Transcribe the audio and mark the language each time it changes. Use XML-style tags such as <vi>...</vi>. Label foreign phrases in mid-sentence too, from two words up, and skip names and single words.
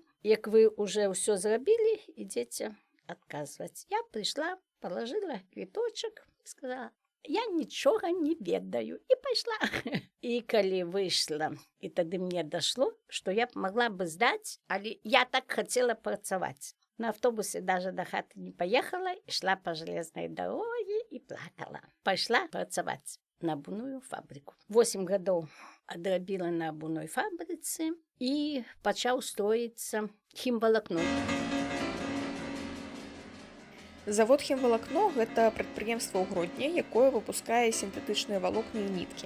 <be>Як вы уже ўсё зрабілі, ідзеце адказваць. Я прыйшла, положила квіточак, сказала: я нічога не ведаю, і пайшла. І калі выйшла, і тады мне дашло, што я могла бы здаць, але я так хацела працаваць.</be> <ru>На автобусе даже до хаты не поехала, шла по железной дороге и плакала.</ru> <be>Пошла працаваць на абуную фабрику. 8 гадоў адрабіла на абуной фабрыцы і пачаў строіцца хімвалакно. Завод хімвалакно гэта прадпрыемства ў Гродні, якое выпускае сінтэтычныя валокны і ніткі.</be>